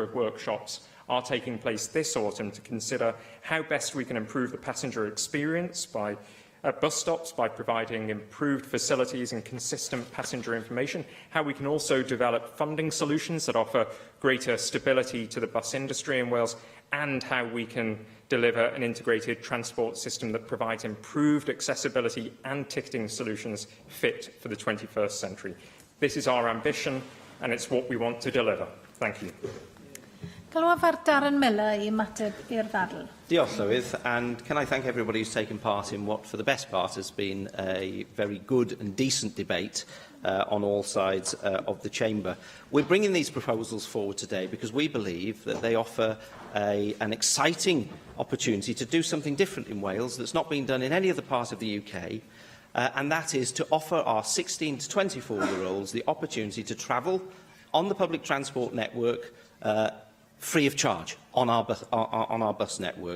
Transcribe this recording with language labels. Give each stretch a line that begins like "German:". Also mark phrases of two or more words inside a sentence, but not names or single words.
English: of workshops are taking place this autumn to consider how best we can improve the passenger experience at bus stops by providing improved facilities and consistent passenger information, how we can also develop funding solutions that offer greater stability to the bus industry in Wales, and how we can deliver an integrated transport system that provides improved accessibility and ticketing solutions fit for the 21st century. This is our ambition, and it's what we want to deliver. Thank you.
Welsh: Galwaf Darren Miller I ymateb i'r ddadl. Diolch, Llywydd,
English: and can I thank everybody who's taken part in what, for the best part, has been a very good and decent debate on all sides of the chamber. We're bringing these proposals forward today because we believe that they offer an exciting opportunity to do something different in Wales that's not been done in any other part of the UK, and that is to offer our 16 to 24-year-olds the opportunity to travel on the public transport network free of charge on our bus network.